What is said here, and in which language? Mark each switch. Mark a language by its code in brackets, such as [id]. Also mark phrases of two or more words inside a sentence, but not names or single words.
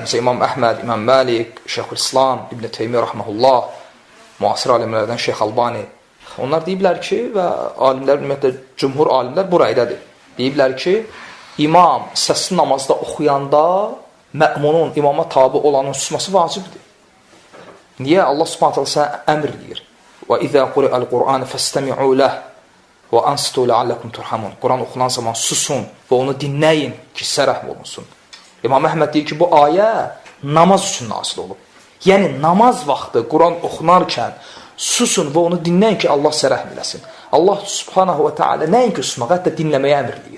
[az] Məsələn, İmam Əhməd, İmam Məlik, Şeyxülislam, İbn Teymiyyə rəhməhullah, müasir alimlərdən Şeyx Albani. Onlar deyiblər ki, və alimlər, ümumiyyətlə, cümhur alimlər bu rəydədir. Deyiblər ki, imam səsli namazda oxuyanda mə'munun imama tabi olanın susması vacibdir. Niyə? Allah subhanət hələ sənə əmr deyir. [ar] وَإِذَا قُرِئَ الْقُرْآنِ فَاسْتَمِعُوا لَهُ وَأَنْصِتُوا لَعَلَّكُمْ تُرْحَمُونَ [az] Quran oxunan zaman susun və onu dinləyin ki, sizə rəhm olunsun. İmam Əhməd deyir ki, bu ayə namaz üçün nazil olub. Yəni, namaz vaxtı Quran oxunarkən susun və onu dinləyin ki, Allah sizə rəhm eləsin. Allah [ar] سبحانه وتعالى [az] nəinki susmaq, hətta dinləməyə əmr eləyir.